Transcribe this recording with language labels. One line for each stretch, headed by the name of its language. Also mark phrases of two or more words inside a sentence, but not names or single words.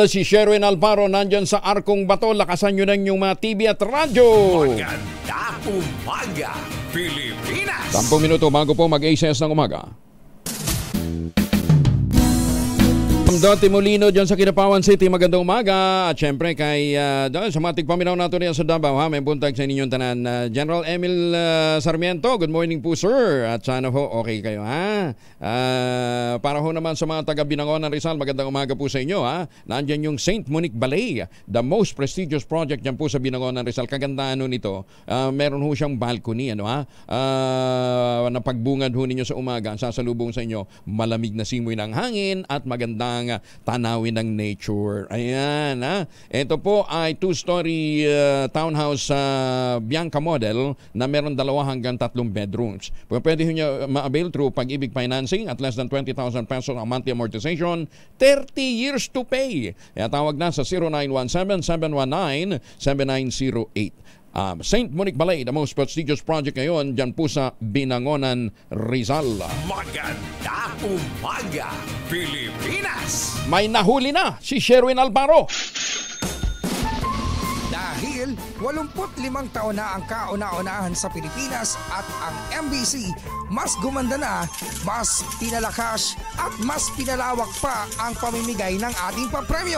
Filipino: Si Sherwin Alparo nandyan sa Arkong Bato. Lakasan nyo na yung mga TV at radyo. Maganda umaga, Pilipinas! 10 minuto bago po mag-ACS ng umaga. Dati Molino dyan sa Kinapawan City, magandang umaga.
Cebuano: At syempre kay sa matig paminaw nato niya sa Davao, may buntag sa inyong tanan.
Filipino: General Emil Sarmiento,
English: good morning po sir.
Filipino: At sana ho okay kayo ha. Para ho naman sa mga taga Binangonan Rizal, magandang umaga po sa inyo ha. Nandyan yung St. Monique Ballet,
English: the most prestigious project
Filipino: dyan po sa Binangonan Rizal. Kagandaan ho nito, meron ho siyang balcony na pagbungad ho ninyo sa umaga, sasalubong sa inyo malamig na simoy ng hangin at magandang tanawin ng nature. Ayan ha. Ito po ay
English: 2-story townhouse
Filipino: Bianca model na meron 2 hanggang 3 bedrooms. Pwede nyo ma-avail through Pag-ibig Financing at less than 20,000 pesos ang
English: monthly amortization, 30 years to pay.
Filipino: Kaya tawag na sa 0917-719-7908. St. Monique Ballet,
English: the most prestigious project
Filipino: ngayon dyan po sa Binangonan, Rizal. Maganda umaga, Pilipinas! May nahuli na si Sherwin Alparo. Dahil 85 taon na ang kauna-unahan sa Pilipinas at ang MBC mas gumanda na, mas pinalakas at mas pinalawak pa ang pamimigay ng ating papremyo.